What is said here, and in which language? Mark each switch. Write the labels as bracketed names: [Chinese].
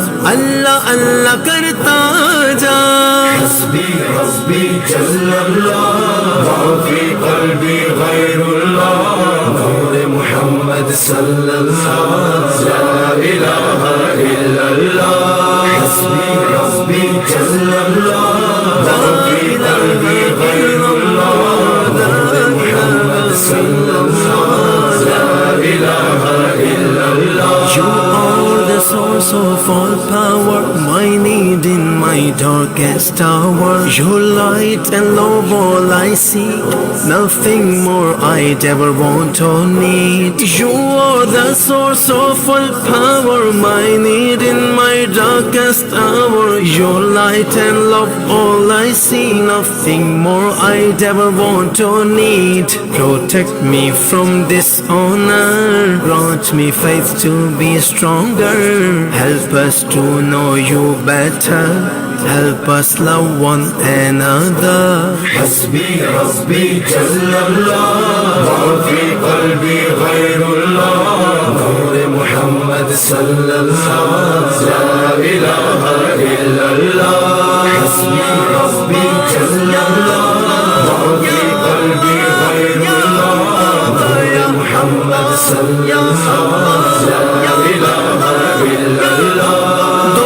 [Urdu] اللہ اللہ کرتا جا، [Arabic] حسبی حسبی جل اللہ ما فی قلبی غیر اللہ، نور محمد صلی اللہ لا الہ الا اللہ، حسبی حسبی جل اللہ ما فی قلبی غیر اللہ، نور محمد صلی اللہ لا الہ الا اللہ. [English] You are the source of all power, my need in my darkest hour. Your light and love all I seek, nothing more I'd ever want or need. You are the source of all power, my need in my darkest hour. Your light and love all I see, nothing more I'd ever want or need. Protect me from dishonor, grant me faith to be stronger, help us to know you better, help us love one another. [Arabic] حسبی حسبی جل اللہ ما فی قلبی غیر اللہ، نور محمد صلی اللہ لا الہ الا اللہ، حسبی حسبی جل اللہ ما فی قلبی غیر اللہ، نور محمد صلی اللہ لا الہ الا اللہ.